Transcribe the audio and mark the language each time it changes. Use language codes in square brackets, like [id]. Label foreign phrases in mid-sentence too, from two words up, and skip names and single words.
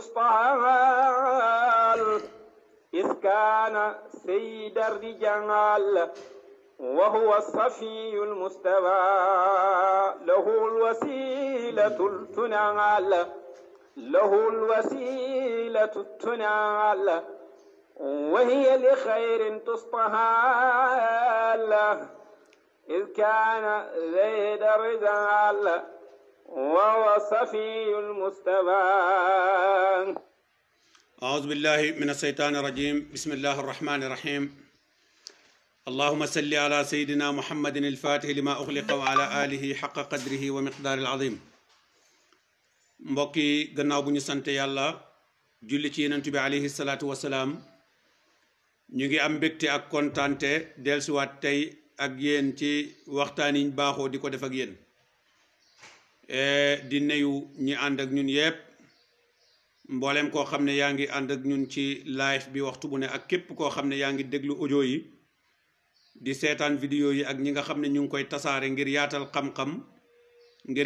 [ar] تستعال إذ كان سيد الرجال وهو الصفي المستوى له الوسيلة تنال له الوسيلة تنال وهي لخير تستهال إذ كان زيد الرجال وهو صفي المستوى. أعوذ بالله من الشيطان الرجيم. بسم الله الرحمن الرحيم. اللهم صل على سيدنا محمد الفاتح لما أغلق وعلى آله حق قدره ومقدار العظيم. [wo] mbokki gannaaw bu ñu sant yàlla julli ci yonent bi [ar] عليه الصلاة والسلام [wo] ñu ngi am mbégte ak kontaante dellusiwaat tey ak yéen ci waxtaan yi ñu baaxoo di ko def ak yéen di nuyu ñi ànd ak ñun yépp mboolem koo xam ne yaa ngi ànd ak ñun ci live bi waxtu bu ne ak képp koo xam ne yaa ngi déglu audio yi di seetaan vidéo yi ak ñi nga xam ne ñu ngi koy tasaare ngir yaatal xam-xam ngir